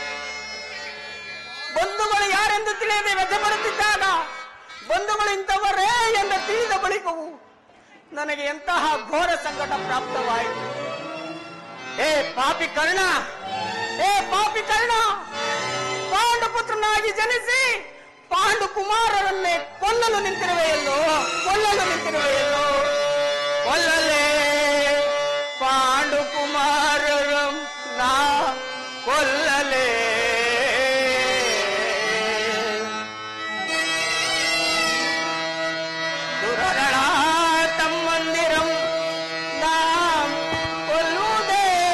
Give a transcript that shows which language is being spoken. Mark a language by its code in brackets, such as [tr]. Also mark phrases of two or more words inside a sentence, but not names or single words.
[kn] ಬಂಧುಗಳು ಯಾರೆಂದು ತಿಳಿಯದೆ ವ್ಯಥೆ ಪಡುತ್ತಿದ್ದಾಗ ಬಂಧುಗಳು ಇಂಥವರೇ ಎಂದು ತಿಳಿದ ಬಳಿಕವೂ ನನಗೆ ಎಂತಹ ಘೋರ ಸಂಕಟ ಪ್ರಾಪ್ತವಾಯಿತು. ಏ ಪಾಪಿ ಕರ್ಣ, ಪಾಂಡುಪುತ್ರನಾಗಿ ಜನಿಸಿ ಪಾಂಡು ಕುಮಾರರನ್ನೇ ಕೊಲ್ಲಲು ನಿಂತಿರುವೆಯಲ್ಲೋ, ಕೊಲ್ಲಲೇ ಪಾಂಡು ಕುಮಾರರಂ ನಾ ಕೊಲ್ಲಲೇ. ದುರಳ ತಮ್ಮಂದಿರಂ ನಾ ಕೊಲ್ಲುವುದೇ.